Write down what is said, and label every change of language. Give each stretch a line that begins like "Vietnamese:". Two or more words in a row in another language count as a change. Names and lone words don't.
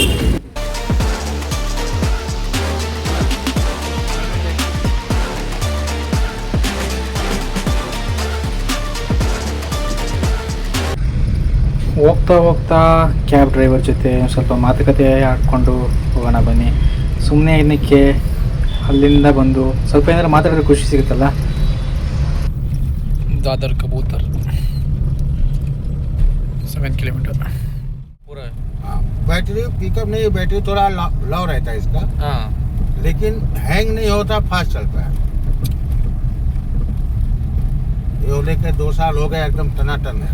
Kannada: ಹೋಗ್ತಾ ಕ್ಯಾಬ್ ಡ್ರೈವರ್ ಜೊತೆ ಸ್ವಲ್ಪ ಮಾತುಕತೆ ಆಡ್ಕೊಂಡು ಹೋಗೋಣ ಬನ್ನಿ. ಸುಮ್ಮನೆ ಏನಕ್ಕೆ ಅಲ್ಲಿಂದ ಬಂದು ಸ್ವಲ್ಪ ಏನಾದ್ರು ಮಾತಾಡಿದ್ರೆ ಖುಷಿ ಸಿಗುತ್ತಲ್ಲ.
Hindi: दादर कबूतर 7 किलोमीटर पूरा है।
English: battery pickup
Hindi: नहीं, बैटरी थोड़ा लो रहता है इसका। हाँ, लेकिन हैंग नहीं होता, फास्ट चलता है। ये होने के 2 साल हो गए, एकदम टनाटन है।